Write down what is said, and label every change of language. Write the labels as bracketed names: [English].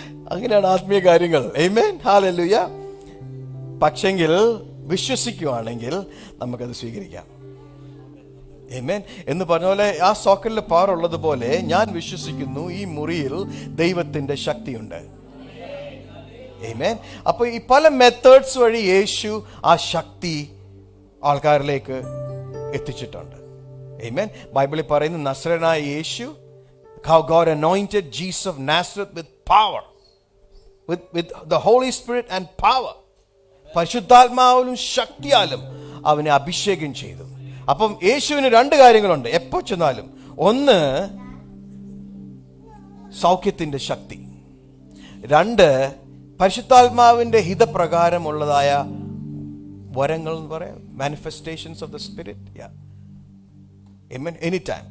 [Malayalam] അങ്ങനെയാണ് ആത്മീയ കാര്യങ്ങൾ. ആമേൻ. ഹല്ലേലൂയ. പക്ഷെങ്കിൽ വിശ്വസിക്കുകയാണെങ്കിൽ നമുക്കത് സ്വീകരിക്കാം. ആമേൻ. എന്ന് പറഞ്ഞ പോലെ ആ സോക്കറ്റിൽ പവർ ഉള്ളതുപോലെ ഞാൻ വിശ്വസിക്കുന്നു ഈ മുറിയിൽ ദൈവത്തിന്റെ ശക്തിയുണ്ട്. ആമേൻ. അപ്പൊ ഈ പല മെത്തേഡ്സ് വഴി യേശു ആ ശക്തി ആൾക്കാരിലേക്ക് എത്തിച്ചിട്ടുണ്ട്. ആമേൻ. ബൈബിളിൽ പറയുന്നു, നസ്രയനായ യേശു, [English] how God anointed Jesus of Nazareth with power, with the Holy Spirit and power. [Malayalam] പരിശുദ്ധാത്മാവിലും ശക്തിയാലും അവനെ അഭിഷേകം ചെയ്തു. അപ്പം യേശുവിന് രണ്ട് കാര്യങ്ങളുണ്ട് എപ്പോ ചെന്നാലും. ഒന്ന്, സൗഖ്യത്തിന്റെ ശക്തി. രണ്ട്, പരിശുദ്ധാത്മാവിന്റെ ഹിതപ്രകാരമുള്ളതായ വരങ്ങൾ എന്ന് പറയാം, [English] Manifestations of the spirit. Any time.